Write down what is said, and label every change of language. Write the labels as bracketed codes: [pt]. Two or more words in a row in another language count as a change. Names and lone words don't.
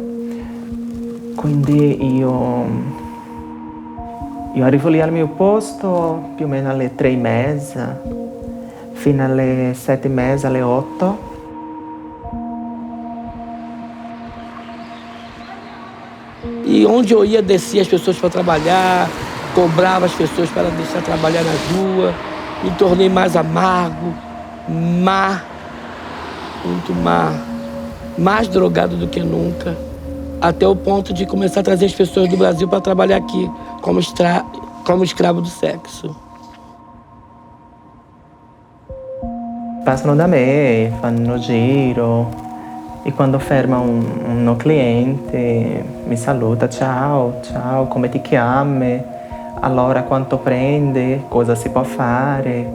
[it] Quindi io arrivo lì al mio posto più o meno alle 3 e mezza, fino alle 7 e mezza, alle 8. [pt] E onde eu ia, descia as pessoas para trabalhar, cobrava as pessoas para deixar trabalhar na rua, me tornei mais amargo, muito mais drogado do que nunca, até o ponto de começar a trazer as pessoas do Brasil para trabalhar aqui como escravo do sexo. [it] Passano da me, fanno giro e quando ferma uno cliente mi saluta, ciao, ciao, come ti chiami? Allora quanto prende? Cosa si può fare?